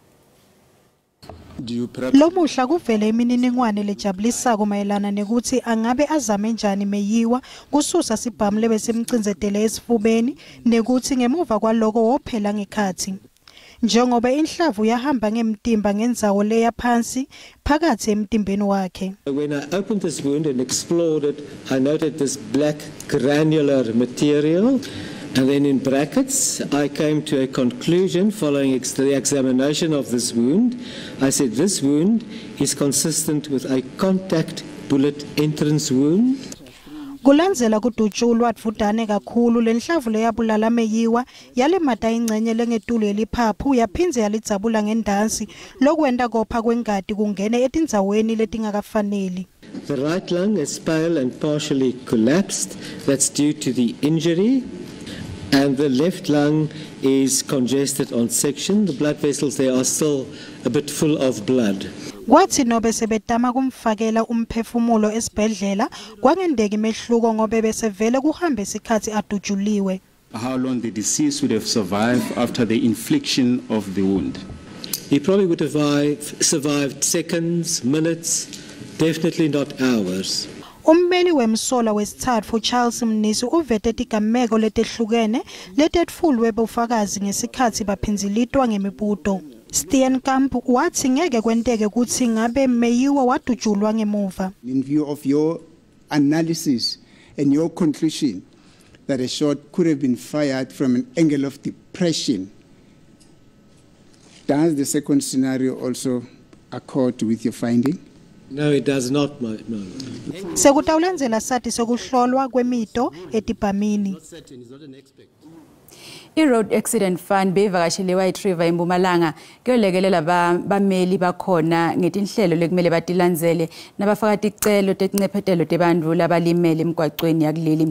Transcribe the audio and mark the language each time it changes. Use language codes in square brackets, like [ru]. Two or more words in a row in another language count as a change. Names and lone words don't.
[ss] Lomuhla kuvele imininingwane lejabulisako mayelana nekuthi angabe azame njani meyiwa kususa sibhamu lebesemcinzetele esifubeni nekuthi ngemuva kwaloko wophela ngekhathi. Njengoba inhlavu yahamba ngemtimba ngendzawo leya phansi phakathi emtimbeni wakhe. [en] When I opened this wound and explored it, I noted this black granular material. And then in brackets, I came to a conclusion following the examination of this wound. I said this wound is consistent with a contact bullet entrance wound. [ss] kulandzela kudutshulwa atfudane kakhulu lenhlavu leyabulala meyiwa yalemata ingcenye lengetulu yeliphaphu yaphindze yalidzabula ngendansi lokwenta kopha kwengati kungene etindzaweni letingakafaneli. [en] The right lung is pale and partially collapsed. That's due to the injury. And the left lung is congested on section. The blood vessels there are still a bit full of blood. [ss] Kwathi nobe sebetama kumfakela umphefumulo esibhedlela kwangendeki mehluko ngobe besevele kuhambe isikhathi adujuliwe. [en] How long the deceased would have survived after the infliction of the wound? He probably would have survived seconds, minutes, definitely not hours. [ss] Ummeli wemsola wesithathu Charles Mnisi uvete tigameko letehlukene letetfulwe bufakazi ngesikhathi baphinzilitwa ngemibuto. Steenkamp wathi ngeke kwenteke kuthi ngabe meyiwa wadujulwa ngemuva. [en] In view of your analysis and your conclusion that a shot could have been fired from an angle of depression, does the second scenario also accord with your finding? No, it does not, no. [ss] Sekutawulandzela sati sokuhlolwa kwemito etipamini. I-Road Accident Fund beyivakashele White River eMpumalanga kuyolekelela bameli bakhona ngetinhlelo lekumele batilandzele nabafaka ticelo tetincephetelo tebantfu labalimele emgwacweni yakuleli.